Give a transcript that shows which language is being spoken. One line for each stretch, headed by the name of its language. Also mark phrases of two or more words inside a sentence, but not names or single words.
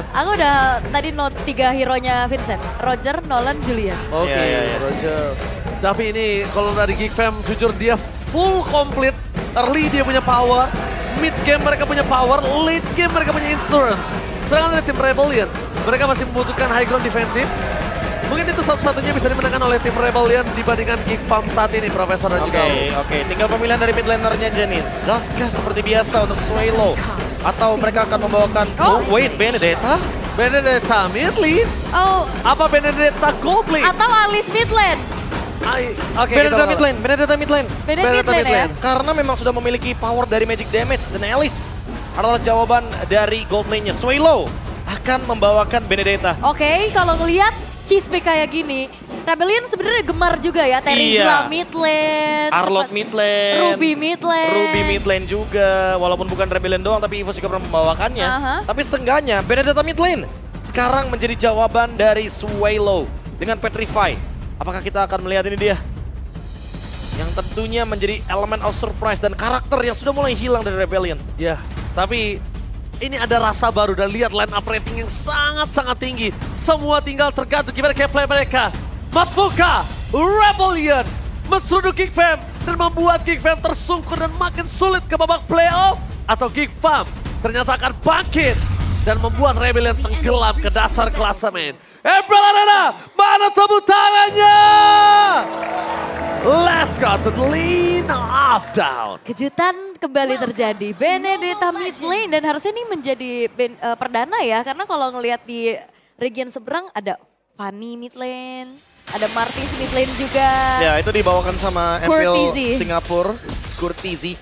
Indonesian: Aku udah tadi notes 3 hero-nya Vincent. Roger, Nolan, Julian. Roger. Tapi ini kalau dari GigFam, jujur dia
English: full complete.
Indonesian: Early dia punya power,
English: mid game
Indonesian: mereka punya power,
English: late game
Indonesian: mereka punya insurance. Sedangkan dari tim Rebellion, mereka masih membutuhkan
English: high ground defensive.
Indonesian: Mungkin itu satu-satunya bisa dimenangkan oleh tim Rebellion dibandingkan GigFam saat ini, Profesor dan juga Oke. Tinggal pemilihan dari
English: mid lanernya
Indonesian: Jenny. Zaska seperti biasa untuk Swallow. Atau mereka akan membawakan, Benedetta? Benedetta
English: mid lane?
Indonesian: Apa Benedetta
English: gold lane?
Indonesian: Atau Alice
English: mid lane?
Indonesian: Benedetta
English: mid lane.
Indonesian: Ya? Karena memang sudah memiliki power dari magic damage. Dan Alice adalah jawaban dari
English: gold lane-nya.
Indonesian: Swallow akan membawakan Benedetta. Oke, kalau ngelihat
English: cheese pick
Indonesian: kayak gini, Rebellion sebenarnya gemar juga ya. Terizla
English: mid lane.
Indonesian: Arlott
English: mid lane.
Indonesian: Ruby
English: mid lane.
Indonesian: Ruby
English: mid lane
Indonesian: juga. Walaupun bukan Rebellion doang tapi EVOS juga pernah membawakannya. Tapi seenggaknya Benedetta
English: mid lane
Indonesian: sekarang menjadi jawaban dari Swallow dengan Petrify. Apakah kita akan melihat ini dia? Yang tentunya menjadi elemen
English: of surprise
Indonesian: dan karakter yang sudah mulai hilang dari Rebellion. Ya, tapi ini ada rasa baru dan lihat
English: line up rating
Indonesian: yang sangat-sangat tinggi. Semua tinggal tergantung gimana gameplay mereka. Mampukah Rebellion menseruduk Geek Fam dan membuat Geek Fam tersungkur dan makin sulit ke babak playoff? Atau Geek Fam ternyata akan bangkit dan membuat Rebellion tenggelam ke dasar klasemen? April Arena, mana tepuk tangannya?
English: Let's go to the lean off down.
Indonesian: Kejutan kembali terjadi. Benedetta
English: mid lane
Indonesian: dan harusnya ini menjadi perdana ya. Karena kalau ngelihat di region seberang ada Fanny
English: mid lane.
Indonesian: Ada Martis
English: mid lane
Indonesian: juga. Ya itu dibawakan sama Empil Courtesy. Singapura. Courtesy.